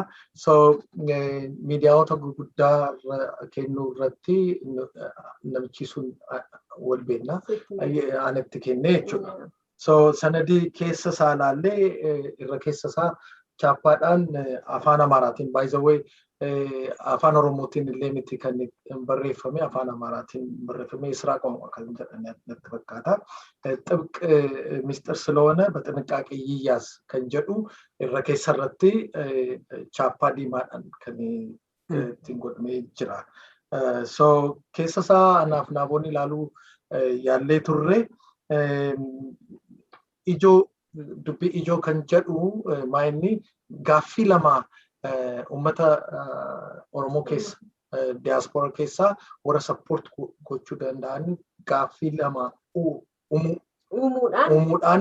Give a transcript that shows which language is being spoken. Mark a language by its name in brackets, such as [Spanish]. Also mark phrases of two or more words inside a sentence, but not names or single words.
[Oromo] So miidiyaawota gurguddaa kennuu irratti namichi sun wal beekna anatti kenne jechuudha. So sanadii keessa isaa ilaallee irra keessa isaa chaappaadhaan afaan Amaaraatiin [English] by the way [Oromo] afaan Oromootiin illee miti kan barreeffame afaan Amaaraatiin barreeffame Israa ቋንቋ kan jedhan natti fakkaata. [Amharic] ጥብቅ ሚስጥር ስለሆነ በጥንቃቄ ይያዝ [Oromo] kan jedhu irra keessa irratti chaappaa diimaadhaan kan ittiin godhamee jira. So keessa isaa anaaf naaboonni ilaaluu yaallee turre dubbii ijoo kan jedhu maayinni gaaffii lama ummata Oromoo keessa diaasporaa keessa warra support gochuu danda'an gaaffii lama uumuudhaan